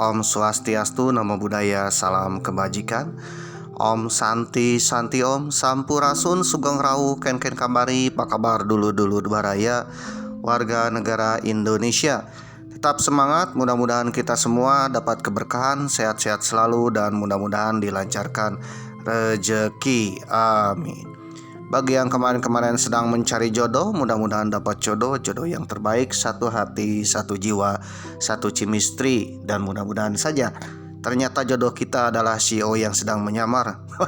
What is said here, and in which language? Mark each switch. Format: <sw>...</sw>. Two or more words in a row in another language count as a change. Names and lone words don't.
<ban>Om Swastiastu,</ban> <pi>Namo Buddhaya,</pi> <id>salam kebajikan.</id> <sa>Om Santi Santi Om, Sampurasun</sa> <jv>Sugeng Rawu Ken Kambari,</jv> <id>apa kabar dulu-dulu baraya warga negara Indonesia. Tetap semangat, mudah-mudahan kita semua dapat keberkahan, sehat-sehat selalu, dan mudah-mudahan dilancarkan rezeki. Amin. Bagi yang kemarin-kemarin sedang mencari jodoh, mudah-mudahan dapat jodoh yang terbaik, satu hati, satu jiwa, satu chemistry, dan mudah-mudahan saja ternyata jodoh kita adalah CEO yang sedang menyamar.</id>